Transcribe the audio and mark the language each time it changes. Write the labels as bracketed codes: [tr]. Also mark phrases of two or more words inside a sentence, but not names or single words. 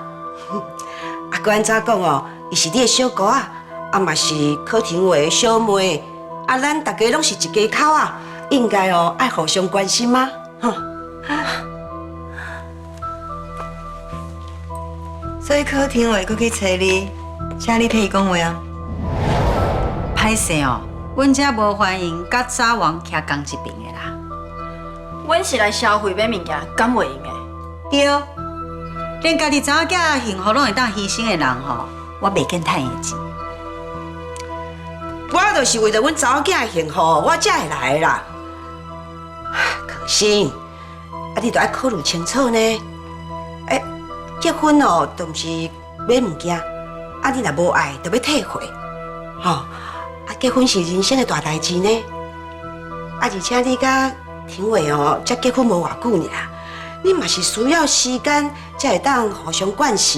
[nan] 搁安怎讲哦？伊是你的小姑啊，嘛是柯廷伟的小妹，咱大家拢是一家口啊。应该哦，爱互相关心吗？所以柯廷伟佫去找你，请你替伊讲话啊。歹势哦，阮遮无欢迎甲早王徛同一边的啦。阮是来消费买物件，敢袂用的？对，连家己查某囝幸福拢会当牺牲的人吼，我袂见趁伊钱。我就是为着阮查某囝的幸福，我才会来的啦。可心，你都要考虑清楚呢。结婚哦，都毋是买物件，你若无爱，就要退回。结婚是人生的大代志呢。而且你甲廷伟哦，才结婚无偌久呢，你嘛是需要时间才会当互相惯习。